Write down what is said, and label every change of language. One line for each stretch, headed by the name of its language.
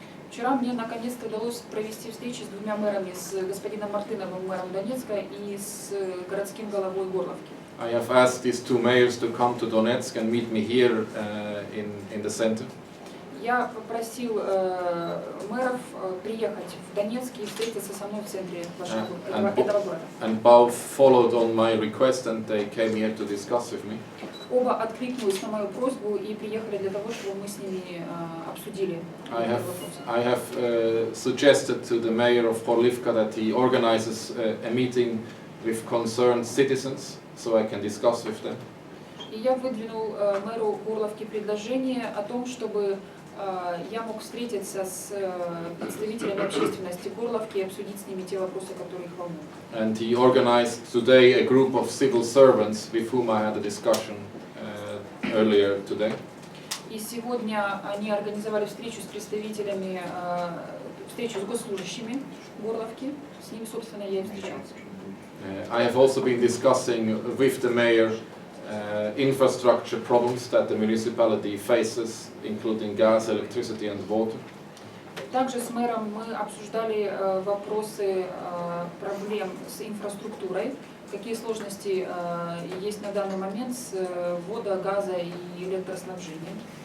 Russian: Вчера мне наконец-то удалось провести встречи с двумя мэрами, с господином Мартыновым, мэром Донецка, и с городским головой Горловки.
English: I have asked these two mayors to come to Donetsk and meet me here in the center.
Russian: Я попросил мэров приехать в Донецк и встретиться со мной в центре этого города.
English: And both followed on my request and they came here to discuss with me.
Russian: Оба откликнулись на мою просьбу и приехали для того, чтобы мы с ними обсудили этот вопрос.
English: I have suggested to the mayor of Horlivka that he organizes a meeting with concerned citizens, so I can discuss with them.
Russian: И я выдвинул мэру Горловки предложение о том, чтобы я мог встретиться с представителями общественности Горловки и обсудить с ними те вопросы, которые их волнуют.
English: And he organized today a group of civil servants with whom I had a discussion earlier today.
Russian: И сегодня они организовали встречу с представителями, встречу с госслужащими Горловки. С ними, собственно, я и встречался.
English: I have also been discussing with the mayor infrastructure problems that the municipality faces, including gas, electricity and water.
Russian: Также с мэром мы обсуждали вопросы проблем с инфраструктурой какие сложности есть на данный момент с вода, газа и электроснабжением.